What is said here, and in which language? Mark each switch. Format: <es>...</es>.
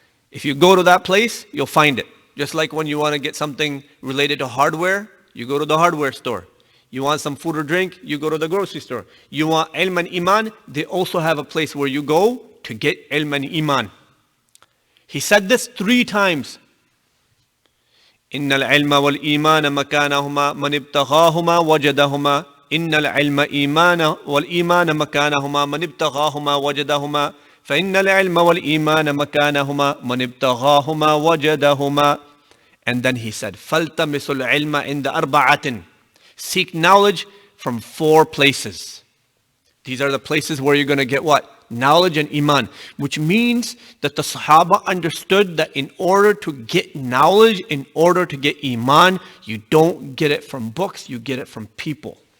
<en>If you go to that place, you'll find it. Just like when you want to get something related to hardware, you go to the hardware store. You want some food or drink, you go to the grocery store. You want ilm and iman, they also have a place where you go to get ilm and iman. He said this 3 times.</en> <ar>إن العلم والإيمان مكانهما من ابتغاهما وجدهما إن العلم إيمان والإيمان مكانهما من ابتغاهما وجدهما فإن العلم والإيمان مكانهما من ابتغاهما وجدهما.</ar> <en>And then he said</en> <ar>فَالْتَمِسُ الْعِلْمَ عِنْدَ أَرْبَعَةٍ.</ar> <en>Seek knowledge from 4 places. These are the places where you're going to get what? Knowledge and iman. Which means that the Sahaba understood that in order to get knowledge, in order to get iman, you don't get it from books, you get it from people.</en>